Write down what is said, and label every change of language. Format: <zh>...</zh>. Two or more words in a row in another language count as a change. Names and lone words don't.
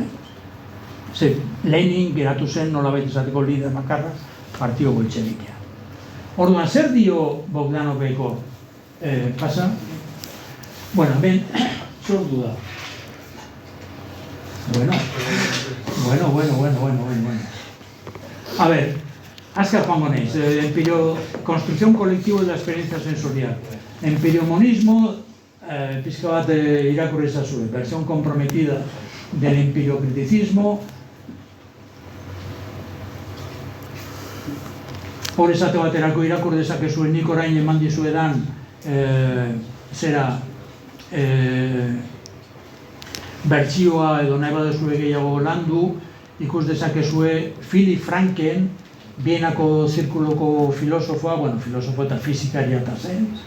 <eu>Ze, Lenin geratu zen nolabait esateko lider bakarra partido boltxebikea. Orduan, zer dio Bogdanoveko pasa? Bueno, ben, zordu da. Bueno. A ver, azkar joango naiz.</eu> <es>Construcción colectiva de la experiencia sensorial.</es> <eu>Empiriomonismo, pizka bat irakurri ezazue,</eu> <es>versión comprometida del empiriocriticismo.</es> <eu>Hor esate baterako irakur dezakezuen nik orain eman dizuedan bertsioa edo nahi badezue gehiago landu, ikus dezakezue Philip Franken, Bienako zirkuloko filosofoa, filosofo eta fizikaria eta zen,</eu>